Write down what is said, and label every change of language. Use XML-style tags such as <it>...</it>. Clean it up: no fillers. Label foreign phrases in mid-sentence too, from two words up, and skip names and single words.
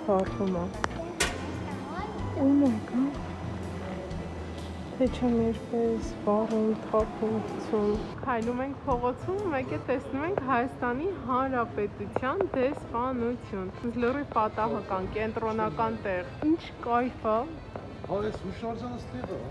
<hy>վարվում է։</hy> <en>Oh my god։</en> <hy>Թե չեմ երբես վարում, թափում։ Քայլում ենք փողոցում, մեկ է տեսնում ենք Հայաստանի Հանրապետության դեսպանություն։ Լրիվ պատահական, կենտրոնական տեղ։ Ինչ կայֆ է։ Այս հուշարձանը ստեղ է։</hy>